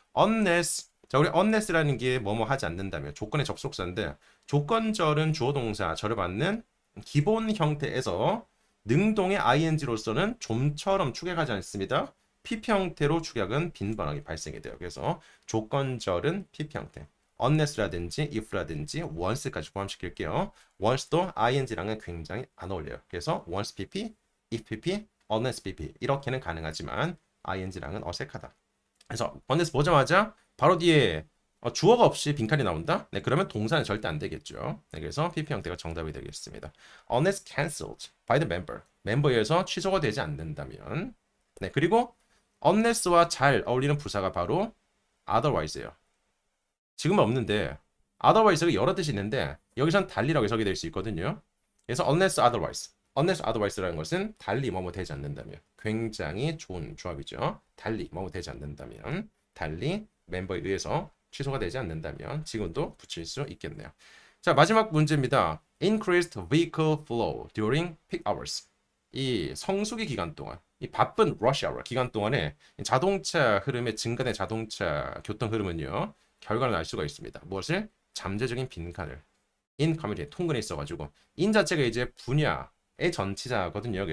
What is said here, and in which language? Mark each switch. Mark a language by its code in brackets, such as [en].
[ko] unless 자, 우리 unless라는 게 뭐뭐 하지 않는다면 조건의 접속사인데 조건절은 주어 동사 절을 받는 기본 형태에서 능동의 ing로서는 좀처럼 축약하지 않습니다. PP 형태로 축약은 빈번하게 발생이 돼요. 그래서 조건절은 PP 형태. unless라든지 if라든지 once까지 포함시킬게요. once도 ing랑은 굉장히 안 어울려요. 그래서 once PP, if PP, unless PP 이렇게는 가능하지만 ing랑은 어색하다. 그래서 unless 보자마자 바로 뒤에 주어가 없이 빈칸이 나온다? 네, 그러면 동사는 절대 안 되겠죠. 네, 그래서 PP 형태가 정답이 되겠습니다. [en] Unless cancelled by the member. [ko] 멤버에 의해서 취소가 되지 않는다면. 네, 그리고 unless와 잘 어울리는 부사가 바로 otherwise예요. 지금은 없는데 otherwise가 여러 뜻이 있는데 여기선 달리라고 해석이 될 수 있거든요. 그래서 unless otherwise. unless otherwise라는 것은 달리 뭐뭐 되지 않는다면. 굉장히 좋은 조합이죠. 달리 뭐뭐 되지 않는다면. 달리 멤버에 의해서 취소가 되지 않는다면 지금도 붙일 수 있겠네요. 자, 마지막 문제입니다. [en] Increased vehicle flow during peak hours. [ko] 이 성수기 기간 동안, 이 바쁜 rush hour 기간 동안에 자동차 흐름의 증가된 자동차 교통 흐름은요, 결과를 알 수가 있습니다. 무엇을? 잠재적인 빈칸을 in community 통근에 있어가지고 in 자체가 이제 분야의 전치사거든요.